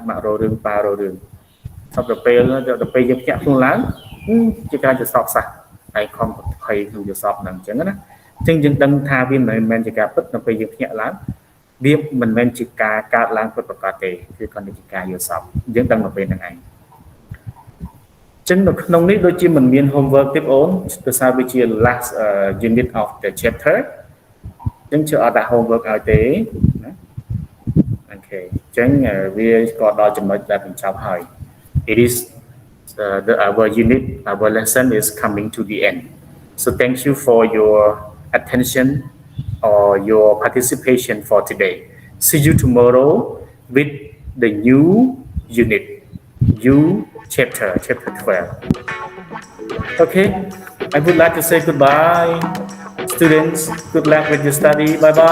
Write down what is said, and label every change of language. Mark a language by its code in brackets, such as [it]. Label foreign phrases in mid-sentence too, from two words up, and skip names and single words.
[km] ម៉ាក់ររឿងប៉ាររឿងសប្តិពេលយើងភ្ញាក់ខ្លួនឡើងជាការយល់សប្តិសោះហើយខំភ័យក្នុងយល់សប្តិ ហ្នឹងអញ្ចឹងណាអញ្ចឹងយើងដឹងថាវាមិនមែនជាការពិតដល់ពេលយើងភ្ញាក់ឡើងវាមិនមែនជាការកើតឡើងពិតប្រាកដទេគឺគ្រាន់តែជាការយល់សប្តិយើងដឹងនៅពេលហ្នឹងឯងចឹងនៅក្នុងនេះដូចជាមិនមាន homework ទេបងអូនដោយសារវាជា [en] last unit of the chapter [km] ចឹងជឿអត់ដាក់ homework ឲ្យទេណាអូខេចឹងវាក៏ដល់ចំណុចដែលបញ្ចប់ហើយ [en] it is our lesson is coming to the end so thank you for your attention or your participation for today see you tomorrow with the new unit chapter 12 okay I would like to say goodbye students good luck with your study bye